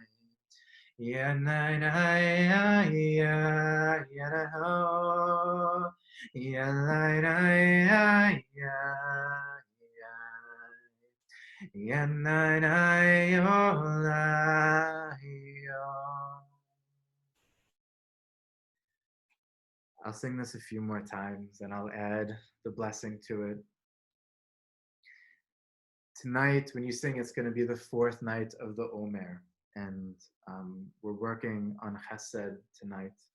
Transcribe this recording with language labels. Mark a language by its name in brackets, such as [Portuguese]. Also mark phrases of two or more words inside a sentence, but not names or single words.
[English] Yeah, na na ya ya ya na ho. Yeah, na na ya ya ya. Yeah, na na yo la yo. I'll sing this a few more times and I'll add the blessing to it. Tonight, when you sing, it's going to be the fourth night of the Omer. And we're working on Chesed tonight.